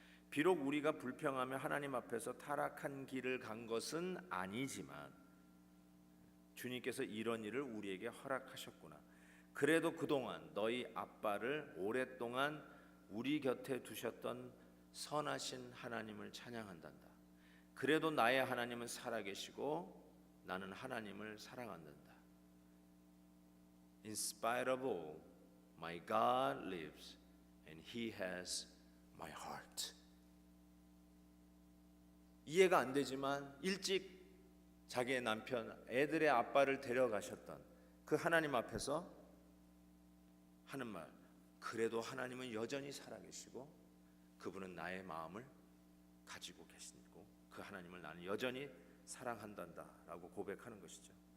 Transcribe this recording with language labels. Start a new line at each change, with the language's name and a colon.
Korean: 비록 우리가 불평하며 하나님 앞에서 타락한 길을 간 것은 아니지만 주님께서 이런 일을 우리에게 허락하셨구나. 그래도 그동안 너희 아빠를 오랫동안 우리 곁에 두셨던 선하신 하나님을 찬양한단다. 그래도 나의 하나님은 살아계시고 나는 하나님을 사랑한단다.
English: In spite of all, my God lives and He has my heart.
Korean: 이해가 안 되지만 일찍 자기의 남편, 애들의 아빠를 데려가셨던 그 하나님 앞에서 하는 말, 그래도 하나님은 여전히 살아계시고 그분은 나의 마음을 가지고 계시고 그 하나님을 나는 여전히 사랑한단다 라고 고백하는 것이죠.